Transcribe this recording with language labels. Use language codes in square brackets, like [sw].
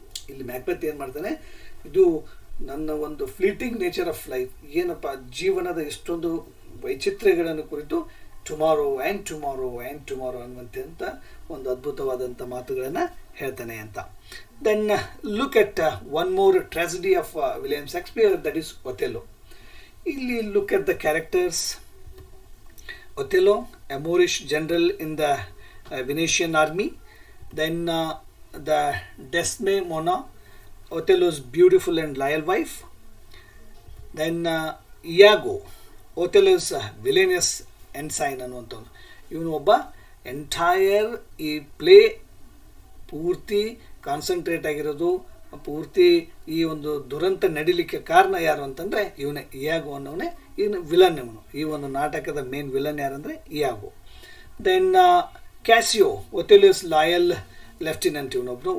[kn] ಇಲ್ಲಿ ಮ್ಯಾಕ್ಬೆತ್ ಏನು ಮಾಡ್ತಾನೆ, ಇದು ನನ್ನ ಒಂದು [en] fleeting nature of life, [kn] ಏನಪ್ಪ ಜೀವನದ ಎಷ್ಟೊಂದು ವೈಚಿತ್ರ್ಯಗಳನ್ನು ಕುರಿತು [en] tomorrow and tomorrow and tomorrow [kn] ಅನ್ನುವಂತೆ ಅಂತ ಒಂದು ಅದ್ಭುತವಾದಂಥ ಮಾತುಗಳನ್ನು ಹೇಳ್ತಾನೆ ಅಂತ. [en] Then look at one more tragedy of William Shakespeare, that is Othello. ಇಲ್ಲಿ look at the characters. Othello, a Moorish general in the Venetian army. Then the Desdemona, Othello's beautiful and loyal wife. Then Iago, Othello's villainous ensign ಅನ್ನುವಂಥವ್ನು. [kn] ಇವನು ಒಬ್ಬ entire ಈ play ಪೂರ್ತಿ concentrate ಆಗಿರೋದು, ಪೂರ್ತಿ ಈ ಒಂದು ದುರಂತ ನಡಿಲಿಕ್ಕೆ ಕಾರಣ ಯಾರು ಅಂತಂದರೆ ಇವನೇ, ಇಯಾಗೋ ಅನ್ನೋವನೇ. ಇವನು ವಿಲನ್. ಇವನು ಈ ಒಂದು ನಾಟಕದ main villain ಯಾರಂದರೆ ಇಯಾಗೋ. [en] then Cassio, Othello's loyal lieutenant, [kn] ಇವನೊಬ್ಬನು.